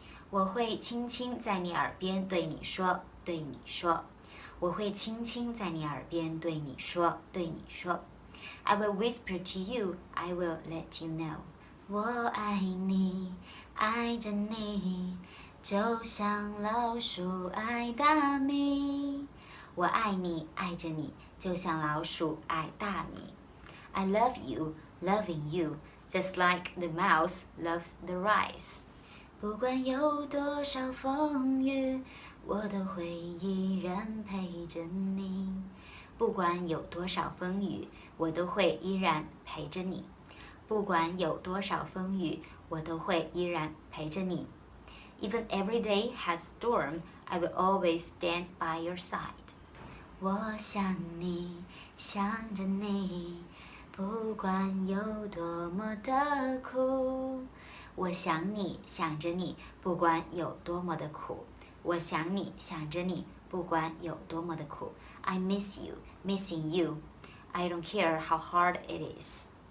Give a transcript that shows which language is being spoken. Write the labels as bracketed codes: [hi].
[zh] 我会轻轻在你耳边对你说，对你说。我会轻轻在你耳边对你说，对你说。 [en] I will whisper to you, I will let you know. [zh] 我爱你，爱着你，就像老鼠爱大米。我爱你，爱着你，就像老鼠爱大米。 [en] I love you, loving you, just like the mouse loves the rice. [zh] 不管有多少风雨，我都会依然陪着你。不管有多少风雨，我都会依然陪着你。不管有多少风雨，我都会依然陪着你。 [en] Even every day has storm, I will always stand by your side. [zh] 我想你，想着你，不管有多么的苦。我想你，想着你，不管有多么的苦。我想你，想着你，不管有多么的苦。 [en] I miss you, missing you. I don't care how hard it is.